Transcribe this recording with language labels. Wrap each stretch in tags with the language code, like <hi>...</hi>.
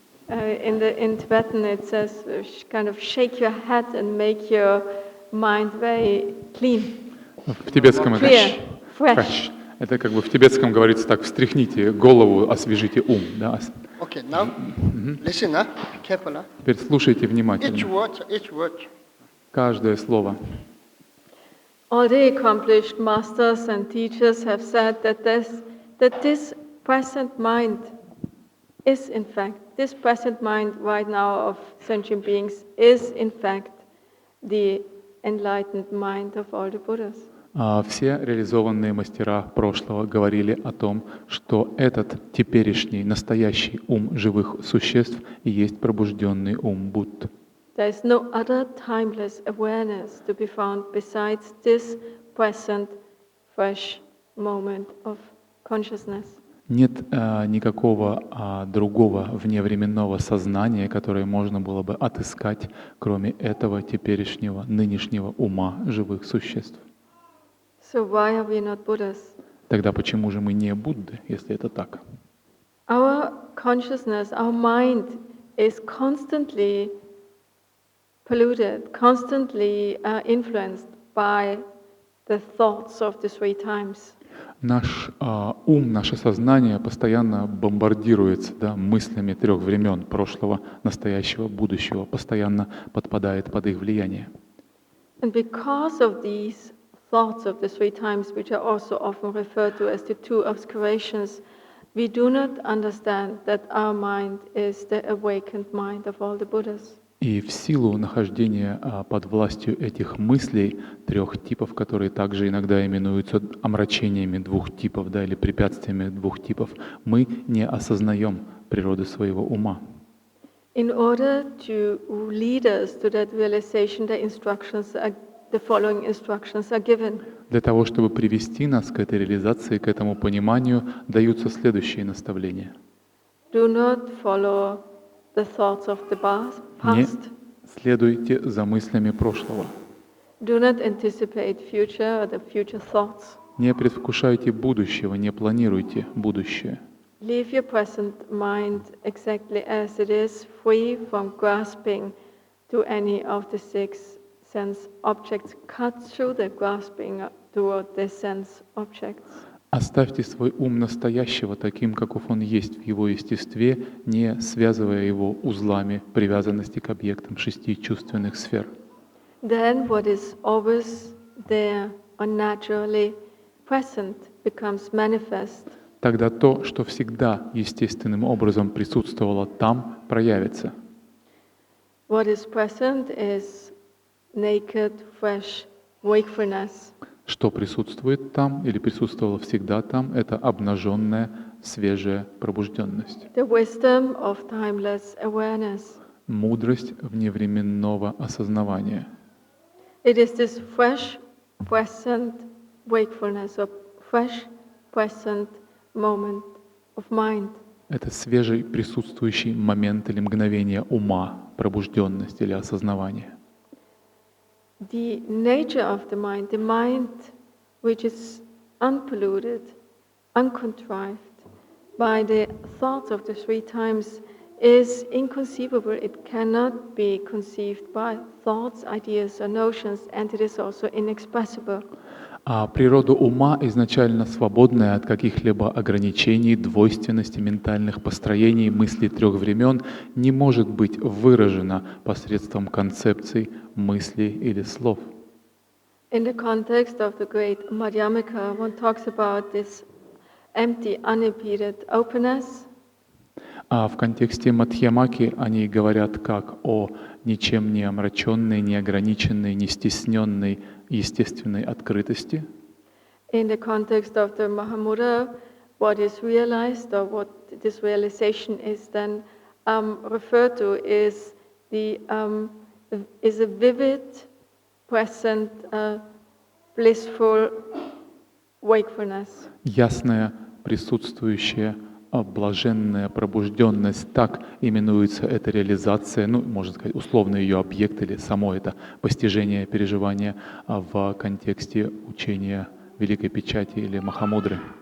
<en>in Tibetan it says kind of shake your head and make your mind very clean.</en> <ru>В тибетском это</ru> <en>Clear, fresh.</en> <ru>Это как бы в тибетском говорится так: встряхните голову, освежите ум. Да?</ru> <en>Okay, now listen, careful.</en> <ru>Теперь слушайте</ru> <en>Each</en> <ru>внимательно.</ru> <en>word.</en> <ru>Каждое слово.</ru> <en>All the accomplished masters and teachers have said that this present mind is in fact, this present mind right now of sentient beings is in fact the enlightened mind of all the Buddhas.</en> <ru>Все реализованные мастера прошлого говорили о том, что этот теперешний, настоящий ум живых существ и есть пробужденный ум Будд.</ru> <en>There is no other timeless awareness to be found besides this present, fresh, moment of consciousness.</en> <ru>Нет никакого другого вневременного сознания, которое можно было бы отыскать, кроме этого теперешнего, нынешнего ума живых существ.</ru> <en>So why are we not Buddhas?</en> <ru>Тогда почему же мы не Будды, если это так?</ru> <en>Our consciousness, our mind is constantly polluted, constantly influenced by the thoughts of the three times.</en> <ru>Наш ум, наше сознание постоянно бомбардируется мыслями трех времен, прошлого, настоящего, будущего, постоянно подпадает под их влияние.</ru> <en>And because of these thoughts of the three times, which are also often referred to as the two obscurations, we do not understand that our mind is the awakened mind of all the Buddhas.</en> <ru>И в силу нахождения под властью этих мыслей, трех типов, которые также иногда именуются омрачениями двух типов, или препятствиями двух типов, мы не осознаем природы своего ума.</ru> <en>In order to lead us to that realization, the following instructions are given.</en> <ru>Для того, чтобы привести нас к этой реализации, к этому пониманию, даются следующие наставления.</ru> <en>Do not follow the thoughts of the</en> <ru>Не</ru> <en>past.</en> <ru>следуйте за мыслями прошлого.</ru> <en>Do not anticipate future or the future thoughts.</en> <ru>Не предвкушайте будущего, не планируйте будущее.</ru> <en>Leave your present mind exactly as it is, free from grasping to any of the six sense objects. Cut through the grasping toward the sense objects.</en> <ru>Оставьте свой ум настоящего таким, каков он есть в его естестве, не связывая его узлами привязанности к объектам шести чувственных сфер.</ru> <en>Then what is always there or naturally present becomes manifest.</en> <ru>Тогда то, что всегда естественным образом присутствовало там, проявится.</ru> <en>What is present is naked, fresh wakefulness.</en> <ru>Что присутствует там или присутствовало всегда там, это обнаженная, свежая пробужденность.</ru> <en>The wisdom of timeless awareness.</en> <ru>Мудрость вневременного осознавания.</ru> <en>It is this fresh, present wakefulness, or fresh, present moment of mind.</en> <ru>Это свежий присутствующий момент или мгновение ума, пробужденность или осознавание.</ru> <en>The nature of the mind which is unpolluted, uncontrived by the thoughts of the three times, is inconceivable. It cannot be conceived by thoughts, ideas, or notions, and it is also inexpressible.</en> <ru>А природа ума, изначально свободная от каких-либо ограничений, двойственности, ментальных построений, мыслей трех времен, не может быть выражена посредством концепций, мыслей или слов.</ru> <en>In the context of the great Madhyamaka, one talks about this empty, unimpeded openness.</en> <ru>А в контексте Мадхьямаки они говорят как о ничем не омраченной, не ограниченной, не стесненной естественной открытости.</ru> <en>In the context of the Mahamudra, what is realized or what this realization is then referred to is a vivid, present, blissful wakefulness.</en> <ru>Ясная, присутствующая, блаженная пробужденность, так именуется эта реализация, можно сказать, условно ее объект или само это постижение, переживание в контексте учения Великой Печати или Махамудры.</ru>